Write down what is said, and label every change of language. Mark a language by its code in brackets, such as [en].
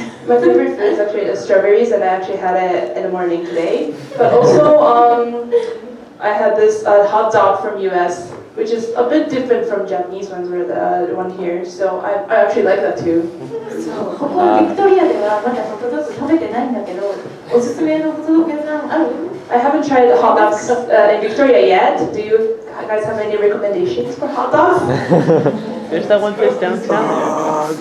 [en] My favorite food is actually the strawberries, and I actually had it in the morning today. But also, I had this hot dog from US, which is a bit different from Japanese ones or the one here. So I actually like that too. [ja] そう、ここビクトリアではまだホットドッグ食べてないんだけど、おすすめのホットドッグ屋さんある？ [en] I haven't tried the hot dogs in Victoria yet. Do you guys have any recommendations for hot dogs? There's that one place downtown.